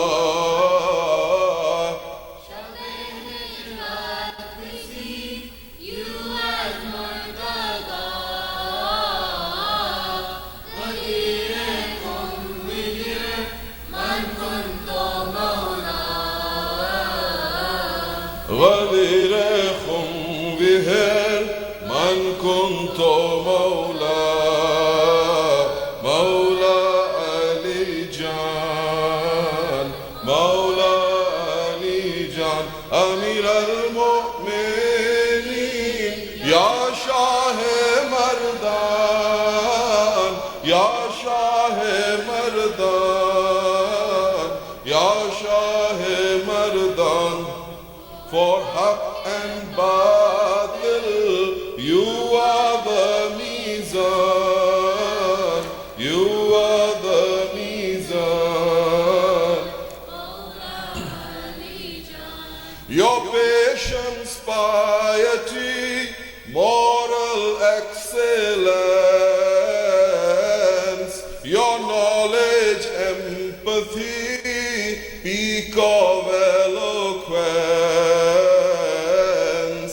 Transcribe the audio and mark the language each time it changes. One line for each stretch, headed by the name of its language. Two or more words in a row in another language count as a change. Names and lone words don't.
English: Shab-e Hijrat, we see you as Murtada. Ghadir Khum, we hear
Arabic: من كنت مولا.
English: Ghadir Khum, we hear
Arabic: من كنت مولا.
Urdu: مولا علی جان، مولا علی جان,
Arabic: أمير المؤمنين,
Urdu: یا شاہ مرداں، یا شاہ مرداں، یا شاہ مرداں.
English: For haq and batil, you are the mizan, you are the mizan. Your patience, piety, moral excellence, your knowledge, empathy, peak of eloquence.